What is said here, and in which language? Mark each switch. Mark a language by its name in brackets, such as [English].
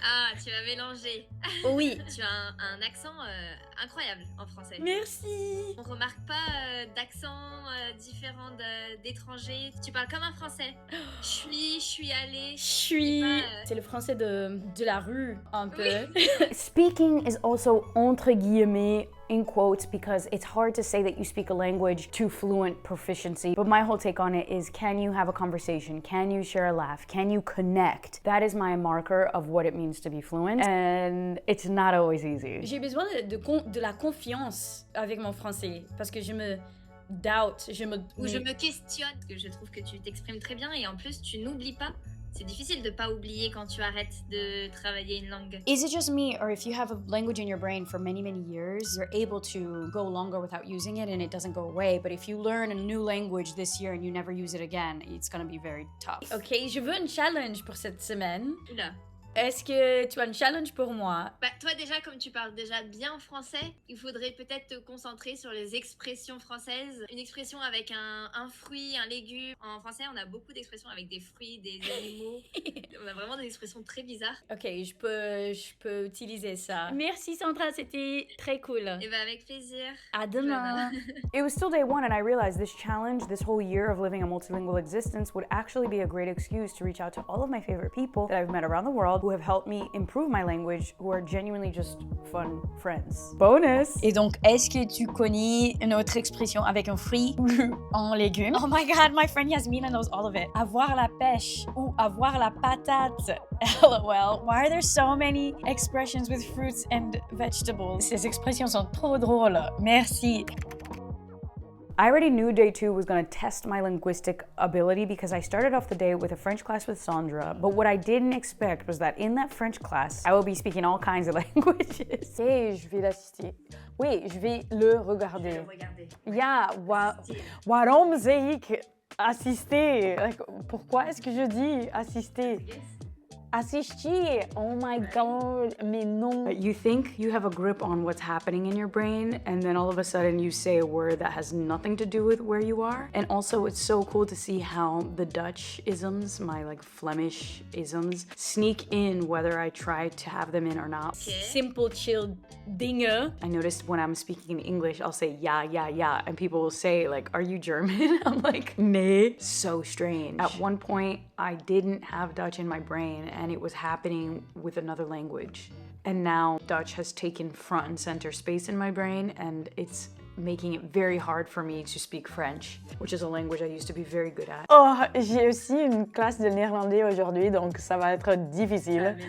[French] Ah, tu vas mélanger. Oui. Tu as un accent incroyable en français. Merci. On remarque pas d'accent différent d'étrangers. Tu parles comme un français. Je suis allée. C'est le français de la rue, un peu. Oui. [English] Speaking is also [French] entre guillemets [English] in quotes because it's hard to say that you speak a language to fluent proficiency. But my whole take on it is, can you have a conversation? Can you share a laugh? Can you connect? That is my marker of what it means to be fluent. And it's not always easy. [French] J'ai besoin de la confiance avec mon français parce que je me doubt, je me questionne parce que je trouve que tu t'exprimes très bien et en plus tu n'oublies pas. C'est difficile de pas oublier quand tu arrêtes de travailler une langue. [English] Is it just me, or if you have a language in your brain for many years, you're able to go longer without using it and it doesn't go away? But if you learn a new language this year and you never use it again, it's gonna be very tough. [French] Ok, je veux un challenge pour cette semaine. Oula. Est-ce que tu as un challenge pour moi? Bah, toi déjà, comme tu parles déjà bien français, il faudrait peut-être te concentrer sur les expressions françaises. Une expression avec un fruit, un légume. En français, on a beaucoup d'expressions avec des fruits, des animaux. On a vraiment des expressions très bizarres. Ok, je peux utiliser ça. Merci Sandra, c'était très cool. Et bah avec plaisir. À demain. [English] It was still day one and I realized this challenge, this whole year of living a multilingual existence would actually be a great excuse to reach out to all of my favorite people that I've met around the world who have helped me improve my language, who are genuinely just fun friends. Bonus! [French] Et donc, est-ce que tu connais une autre expression avec un fruit ou un légume? [English] Oh my god, my friend Yasmina knows all of it. [French] Avoir la pêche ou avoir la patate. [English] LOL. Why are there so many expressions with fruits and vegetables? [French] Ces expressions sont trop drôles. Merci. [English] I already knew day 2 was going to test my linguistic ability because I started off the day with a French class with Sandra, but what I didn't expect was that in that French class, I will be speaking all kinds of languages. [French] Et je vais l'assister. Oui, je vais le regarder. [Dutch] Ja, waarom zeg ik assister? [French] Like, pourquoi est-ce que je dis assister? [English] Assistir! Oh my god, [French] mais non! [English] You think you have a grip on what's happening in your brain, and then all of a sudden you say a word that has nothing to do with where you are. And also it's so cool to see how the Dutch isms, my like Flemish isms, sneak in whether I try to have them in or not. [Dutch] Simple, chill dingen. [English] I noticed when I'm speaking in English, I'll say yeah, yeah, yeah, and people will say like, are you German? I'm like, nee. So strange. At one point, I didn't have Dutch in my brain, and it was happening with another language. And now Dutch has taken front and center space in my brain, and it's making it very hard for me to speak French, which is a language I used to be very good at. [French] Oh, j'ai aussi une classe de néerlandais aujourd'hui, donc ça va être difficile.